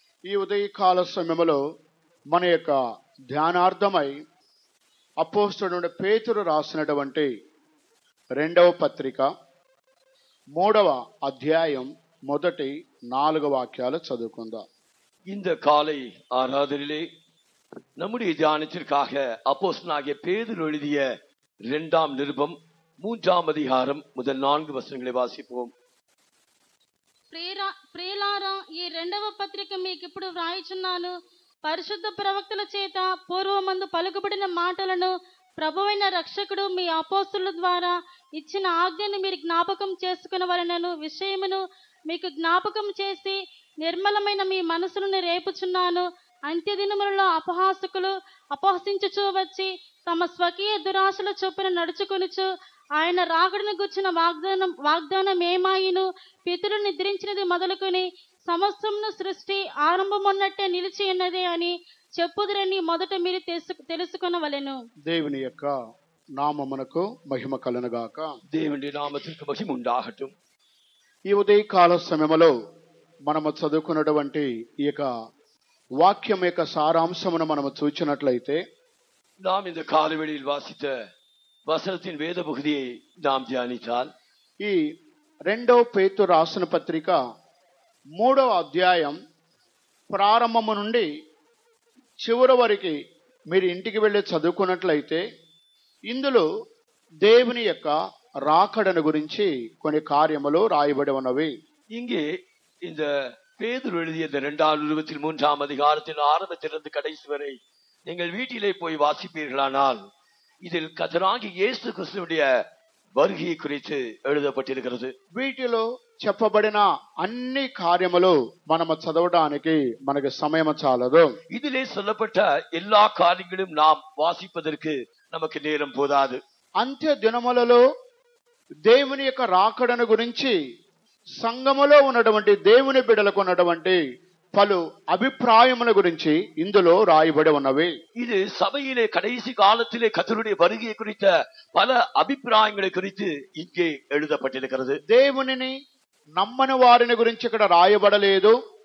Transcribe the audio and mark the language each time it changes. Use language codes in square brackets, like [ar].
[te] ఈ ఉదయకాల సమయంలో మన యొక్క ధ్యానార్థమై అపోస్తలుడైన పేతురు రాసినటువంటి 2వ పత్రిక 3వ అధ్యాయం మొదటి 4 వాక్యాలు చదువుకుందాం. [ta] இந்த காலை ஆராதனிலே நம்முடைய தியானத்திற்காக அப்போஸ்தலனாகிய பேதுரு எழுதிய 2ஆம் நிருபம் 3ஆம் அதிகாரம் முதல் 4 வசனங்களை வாசிப்போம். [te] ప్రియులారా, ఈ 2వ పత్రిక మీకు ఇప్పుడు వ్రాయిచున్నాను. పరిశుద్ధ ప్రవక్తల చేత పూర్వమందు పలుకుబడిన మాటలను ప్రభువైన రక్షకుడు మీ అపోస్తలుల ద్వారా ఇచ్చిన ఆజ్ఞను మీరు జ్ఞాపకం చేసుకునవలెనను విషయమును మీకు జ్ఞాపకం చేసి నిర్మలమైన మీ మనసులను రేపుచున్నాను. అంత్యదినములలో అపహాసకులు అపహసించుచూ వచ్చి తమ స్వకీయ దురాశల చొప్పున నడుచుకొనుచు ఆయన రాకడను గుర్చిన వాగ్దానం ఏమాయిను పితరులు నిద్రించినది మొదలుకొని సమస్తమును సృష్టి ఆరంభమున్నట్టే నిలిచి ఉన్నదే అని చెప్పుదురని మొదట మీరు తెలుసుకొనవలెను. దేవుని యొక్క నామమునకు మహిమ కలుగుగాక. దేవుని నామమునకు మహిమ ఉండాగటం. ఈ ఉదయకాల సమయంలో మనము చదువుకున్నటువంటి ఈ యొక్క వాక్యం యొక్క సారాంశమును మనము చూచినట్లయితే [ta] நாம் இந்த காலவெளியில் வாசித்த వసనத்தின் వేద పகுதியை நாம் ధ్యానించాల్. [te] ఈ 2వ పేతురు రాసిన పత్రిక 3వ అధ్యాయం ప్రారంభము నుండి చివరి వరకు మీరు ఇంటికి వెళ్ళి చదువుకున్నట్లయితే ఇందులో దేవుని యొక్క రాకడను గురించి కొన్ని కార్యములు రాయబడి ఉన్నవి. [ta] இங்கே இந்த பேதுரு எழுதிய இந்த 2ஆம் நிருபத்தில் 3ஆம் அதிகாரத்தின் ஆரம்பத்திலிருந்து கடைசி வரை நீங்கள் வீட்டிலே போய் வாசிப்பீர்களானால் இதில் கர்த்தராகிய இயேசு கிறிஸ்துவுடைய வருகை குறித்து எழுதப்பட்டிருக்கிறது. [te] వీటిలో చెప్పబడిన అన్ని కార్యములు మనము చదవడానికి మనకు సమయం చాలదు. [ta] இதிலே சொல்லப்பட்ட எல்லா காரியங்களும் நாம் வாசிப்பதற்கு நமக்கு நேரம் போதாது. [te] అంత్య దినములలో దేవుని యొక్క రాకడను గురించి సంఘములో ఉన్నటువంటి దేవుని బిడ్డలకు ఉన్నటువంటి పలు అభిప్రాయముల గురించి ఇందులో రాయబడి ఉన్నవి. [ta] இது சபையிலே கடைசி காலத்திலே கர்த்தருடைய வருகை குறித்த பல அபிப்பிராயங்களை குறித்து இங்கே எழுதப்பட்டிருக்கிறது. [te] దేవునిని నమ్మని వారిని గురించి ఇక్కడ రాయబడలేదు.